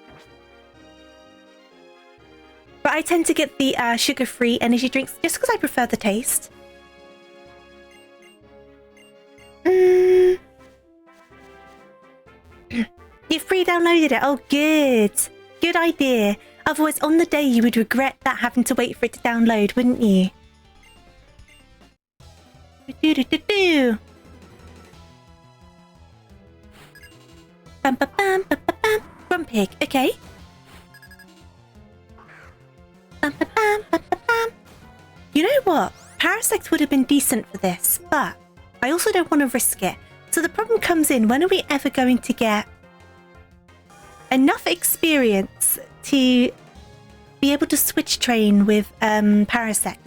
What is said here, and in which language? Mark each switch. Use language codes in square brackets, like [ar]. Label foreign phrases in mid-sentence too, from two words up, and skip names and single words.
[en] But I tend to get the sugar-free energy drinks just because I prefer the taste. You've pre-downloaded it. Oh, good. Good idea. Otherwise, on the day, you would regret that having to wait for it to download, wouldn't you? Bam, bam, bam, bam, bam. Grumpig. Okay. Bam, bam, bam, bam, bam, bam. You know what? Parasect would have been decent for this, but I also don't want to risk it. So the problem comes in, when are we ever going to get enough experience to be able to switch train with Parasect?